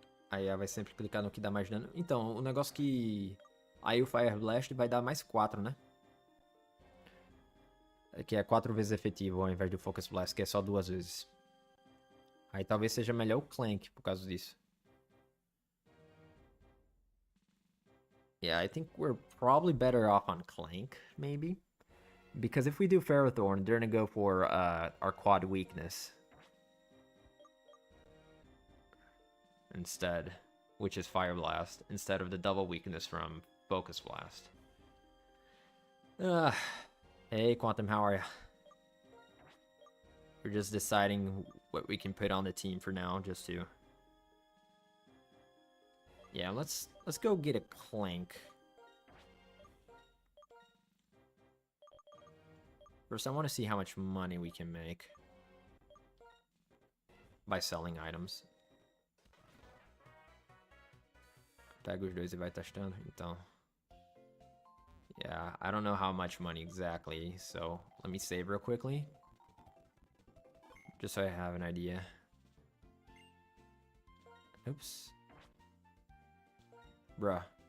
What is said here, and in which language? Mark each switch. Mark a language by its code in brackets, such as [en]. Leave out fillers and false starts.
[pt] Aí ela vai sempre clicar no que dá mais dano. Então, o negócio que... Aí o Fire Blast vai dar mais 4, né? Que é 4 vezes efetivo ao invés do Focus Blast, que é só 2 vezes. Aí talvez seja melhor o Clank por causa disso. [en] Yeah, I think we're probably better off on Clank, maybe. Because if we do Ferrothorn, they're gonna go for our quad weakness instead, which is Fire Blast, instead of the double weakness from Focus Blast. Hey, Quantum, how are ya? We're just deciding what we can put on the team for now, just to... Yeah, let's go get a Clank. First, I want to see how much money we can make by selling items. [pt] Pega os dois e vai testando, então. [en] Yeah, I don't know how much money exactly, so let me save real quickly. Just so I have an idea. Oops. Bruh.